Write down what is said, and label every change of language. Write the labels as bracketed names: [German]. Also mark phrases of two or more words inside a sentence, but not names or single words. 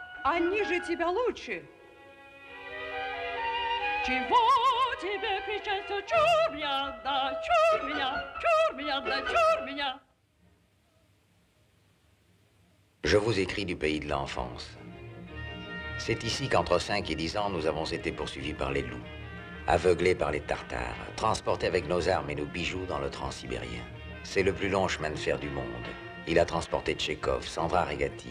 [Russian] Они же тебя лучше. Чего тебе кричать все? Чур меня, да, чур меня, чур меня, да, чур меня. [French] Je vous écris du pays de l'enfance. C'est ici qu'entre 5 et 10 ans, nous avons été poursuivis par les loups, aveuglés par les Tartares, transportés avec nos armes et nos bijoux dans le Transsibérien. C'est le plus long chemin de fer du monde. Il a transporté Tchekhov, Sandra Regati.